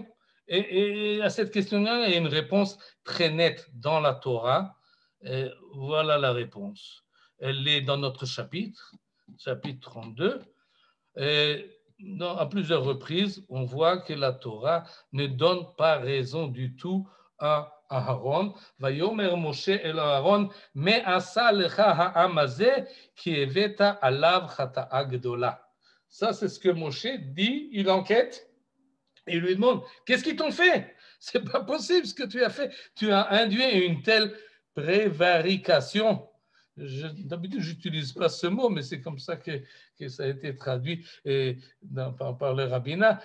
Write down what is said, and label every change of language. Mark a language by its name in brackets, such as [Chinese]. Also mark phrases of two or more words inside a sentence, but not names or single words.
[French] Et à cette question-là, il y a une réponse très nette dans la Torah. Et voilà la réponse. Elle est dans notre chapitre 32. Et à plusieurs reprises, on voit que la Torah ne donne pas raison du tout à Aaron. [Hebrew] ויאמר משה אל אהרן מה עשה לך העם הזה כי הבאת עליו חטאה גדולה. [French] Ça, c'est ce que Moshe dit. Il enquête et il lui demande, qu'est-ce qu'ils t'ont fait? C'est pas possible ce que tu as fait. Tu as induit une telle prévarication. D'habitude, je n'utilise pas ce mot, mais c'est comme ça que ça a été traduit par le rabbinat.